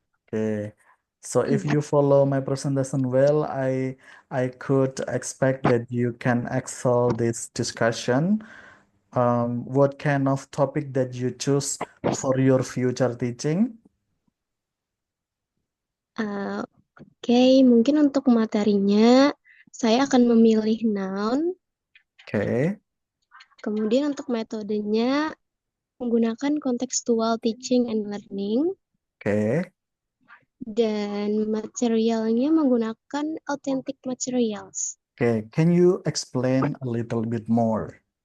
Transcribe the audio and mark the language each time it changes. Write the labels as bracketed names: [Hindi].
[English] Okay. So if you follow my presentation well, I could expect that you can excel this discussion. What kind of topic that you choose for your future teaching? [Indonesian] Oke, mungkin untuk materinya saya akan memilih noun. [English] Okay. [Indonesian] Kemudian untuk metodenya menggunakan [English] contextual teaching and learning. Okay. [Indonesian] Dan materialnya menggunakan authentic materials. [English] Okay. Can you explain a little bit more?